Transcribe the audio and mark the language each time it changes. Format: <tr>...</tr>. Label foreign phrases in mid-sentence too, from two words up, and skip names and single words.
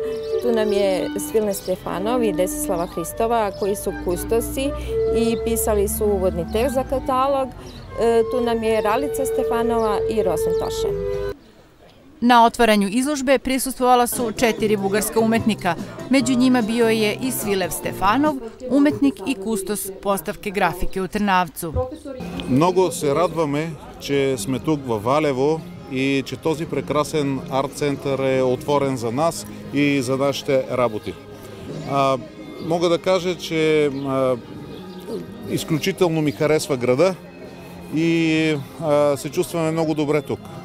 <sr>Tu nam je Svilne Stefanov i Desislava Hristova, koji su kustosi i pisali su uvodni tekst za katalog. Tu nam je Ralica Stefanova i Rosen Toše. Na otvaranju izložbe prisustvovala su 4 bugarska umetnika. Među njima bio je i Svilev Stefanov, umetnik i kustos postavke grafike u Trnavcu.</sr> <bg>Много се радваме, че сме тук във Валево и че този прекрасен арт-център е отворен за нас и за нашите работи. Мога да кажа, че изключително ми харесва града и се чувстваме много добре тук.</bg>